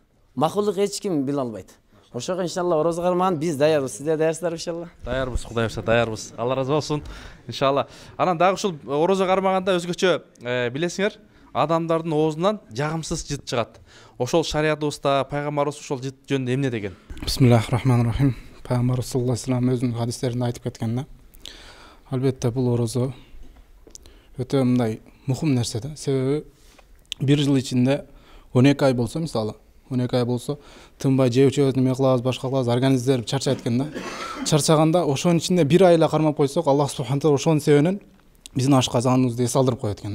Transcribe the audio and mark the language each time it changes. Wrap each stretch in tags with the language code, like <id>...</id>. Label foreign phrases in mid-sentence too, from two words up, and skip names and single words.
<ky>Макулук эч ким биле албайт. Ошого иншалла орозо кармаган биз даярбыз. Сиздер даярсыздарбы иншалла? Даярбыз, Кудай буйрса даярбыз. Алла разы болсун. Иншалла. Анан дагы ушул орозо кармаганда өзгөчө билесиңер, адамдардын оозунан жагымсыз жыт чыгат. Ошол шариятыбызда пайгамбарыбыз ошол жыт жөнүндө эмне деген?</ky> <ar>بسم الله الرحمن الرحيم.</ar> <ky>Пайгамбар</ky> <ar>صلى الله عليه وسلم</ar> <ky>өзүнүн хадистеринде айтып кеткен да. Албетте бул орозо өтө мындай мухим нерсе да. Себеби бир жыл ичинде 12 ай болсо, мисалы 12 ай болсо тынбай жеп чөбөт, неме кылабыз, башка кылабыз, организмдер чарчайт экен да. Чарчаганда ошонун ичинде бир ай эле кармап койсок,</ky> <ar>الله سبحانه تعالى</ar> <ky>ошонун себебинен биздин ашказаныбызды эс алдырып коет экен да.</ky>